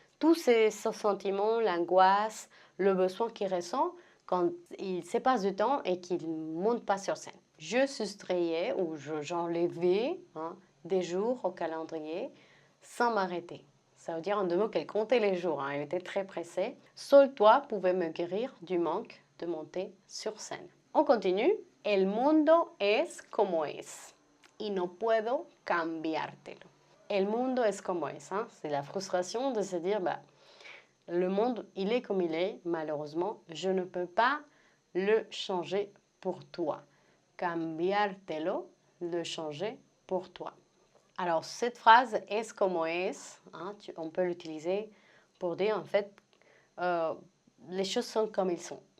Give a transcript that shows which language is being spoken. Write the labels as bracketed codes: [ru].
[fr] Tous ces sentiments, l'angoisse, le besoin qu'ils ressentent quand il se passe du temps et qu'ils ne montent pas sur scène. Je soustrayais ou j'enlevais des jours au calendrier sans m'arrêter. Ça veut dire en deux mots qu'elle comptait les jours, elle était très pressée. Seul toi pouvais me guérir du manque de monter sur scène. On continue. [es] El mundo es como es y no puedo cambiártelo. El mundo es como es, [fr] c'est la frustration de se dire le monde il est comme il est, malheureusement, je ne peux pas le changer pour toi. [es] Cambiártelo, [fr] le changer pour toi. Alors, cette phrase « [es] es como es [fr] », on peut l'utiliser pour dire en fait les choses sont comme ils sont.